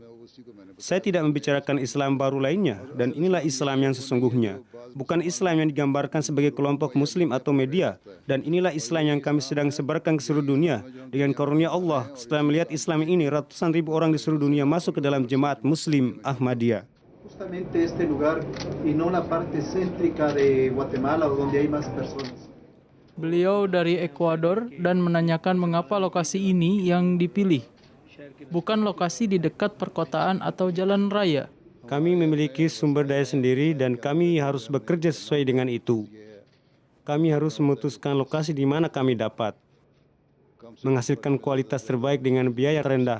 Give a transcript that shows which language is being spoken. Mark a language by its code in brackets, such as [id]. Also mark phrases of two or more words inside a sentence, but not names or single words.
[id] Saya tidak membicarakan Islam baru lainnya, dan inilah Islam yang sesungguhnya. Bukan Islam yang digambarkan sebagai kelompok Muslim atau media, dan inilah Islam yang kami sedang sebarkan ke seluruh dunia. Dengan karunia Allah, setelah melihat Islam ini, ratusan ribu orang di seluruh dunia masuk ke dalam jemaat Muslim Ahmadiyah. [es] Justamente este lugar y no la parte céntrica de Guatemala donde hay más personas. [id] Beliau dari Ekuador dan menanyakan mengapa lokasi ini yang dipilih, bukan lokasi di dekat perkotaan atau jalan raya. Kami memiliki sumber daya sendiri dan kami harus bekerja sesuai dengan itu. Kami harus memutuskan lokasi di mana kami dapat menghasilkan kualitas terbaik dengan biaya rendah.